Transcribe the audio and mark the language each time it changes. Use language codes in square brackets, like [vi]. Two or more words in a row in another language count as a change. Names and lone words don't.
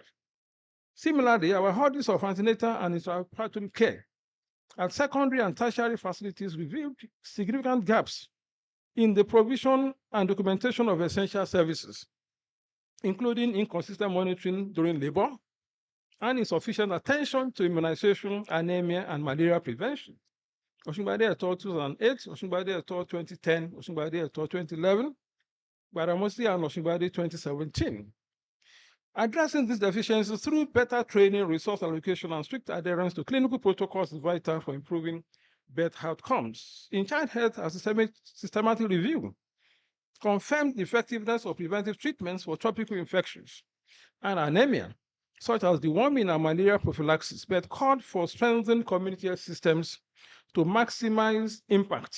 [en] Similarly, our audits of antenatal and intraoperative care at secondary and tertiary facilities revealed significant gaps in the provision and documentation of essential services, including inconsistent monitoring during labor and insufficient attention to immunization, anemia, and malaria prevention. Osungbade et al. 2008, Osungbade et al. 2010, Osungbade et al. 2011, Gbadamosi and Osungbade 2017. Addressing these deficiencies through better training, resource allocation, and strict adherence to clinical protocols is vital for improving birth outcomes. In child health, a systematic review confirmed the effectiveness of preventive treatments for tropical infections and anemia, such as deworming and malaria prophylaxis, but called for strengthened community health systems to maximize impact.